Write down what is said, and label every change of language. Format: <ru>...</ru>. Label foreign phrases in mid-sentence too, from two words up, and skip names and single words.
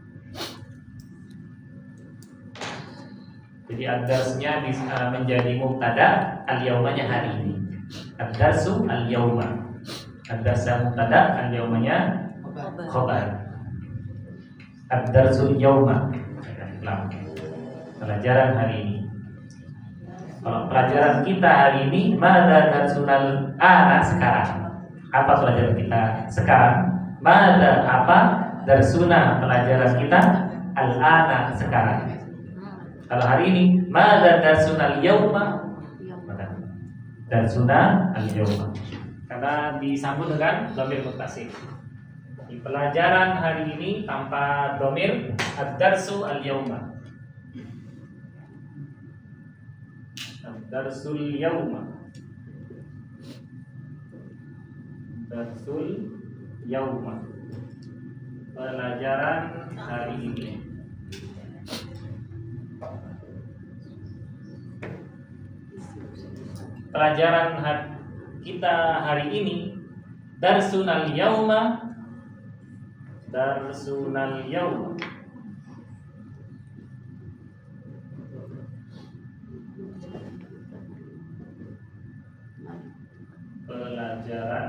<id>Jadi ad-darsnya bisa menjadi mubtada, al-yaumanya hari ini.</id> <ar>الدرسُ اليومَ.</ar> <id>Ad-darsa mubtada, al-yaumanya khabar.</id> <ar>الدرس اليوم.</ar> <id>Pelajaran hari ini. Kalau pelajaran kita hari ini,</id> <ar>ماذا درسنا الآن sekarang.</ar> <id>Apa pelajaran kita sekarang? Mada apa darsuna pelajaran kita al-ana sekarang. Kalau hari ini,</id> <ar>ماذا درسنا اليوم. درسنا اليوم.</ar> <id>Karena disambung dengan</id> <ar>ضمير متصل.</ar> <id>Di pelajaran hari ini tanpa dhamir</id> <ar>الدرس اليوم. درس اليوم. درس اليوم.</ar> <id>Pelajaran hari ini. Pelajaran kita hari ini</id> <ar>درسنا اليوم. درسنا اليوم. Pelajaran</ar>